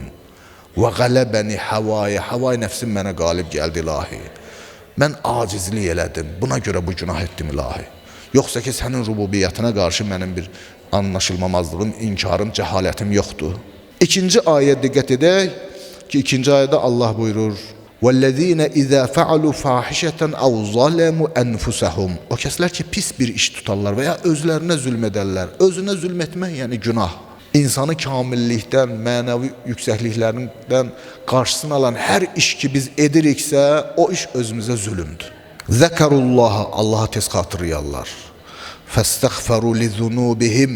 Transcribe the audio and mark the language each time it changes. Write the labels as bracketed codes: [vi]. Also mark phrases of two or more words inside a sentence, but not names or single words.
[az] Və qələbəni havaya, havay nəfsim mənə qalib gəldi, ilahi. Mən acizlik elədim, buna görə bu günah etdim, ilahi. Yoxsa ki, sənin rububiyyətinə qarşı mənim bir anlaşılmamazlığım, inkarım, cəhalətim yoxdur. İkinci ayə diqqət edək ki, ikinci ayədə Allah buyurur, [ar] وَالَّذ۪ينَ اِذَا فَعَلُوا فَاحِشَةً اَوْ ظَلَمُوا أَنْفُسَهُمْ. [az] O kəslər ki, pis bir iş tutarlar və ya özlərinə zülm edərlər. Özünə zülm etmək, yəni günah. İnsanı kamillikdən, mənəvi yüksəkliklərindən qarşısını alan hər iş ki biz ediriksə, o iş özümüzə zülümdür. Zəkarullaha, Allaha tez xatırlayarlar. [ar] فاستغفروا لذنوبهم.